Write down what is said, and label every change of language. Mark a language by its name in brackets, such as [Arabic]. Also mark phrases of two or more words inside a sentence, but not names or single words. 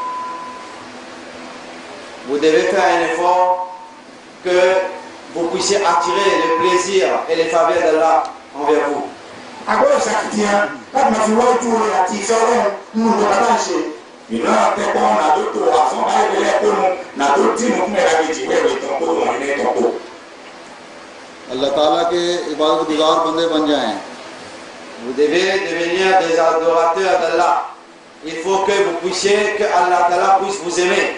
[French] Vous devez faire un effort que vous puissiez attirer le plaisir et les faveurs d'Allah envers vous. [Urdu] اللہ تعالیٰ کے عبادت گزار بندے بن جائیں. [French] Vous devez devenir des adorateurs d'Allah. Il faut que vous puissiez, que Allah Ta'ala puisse vous aimer.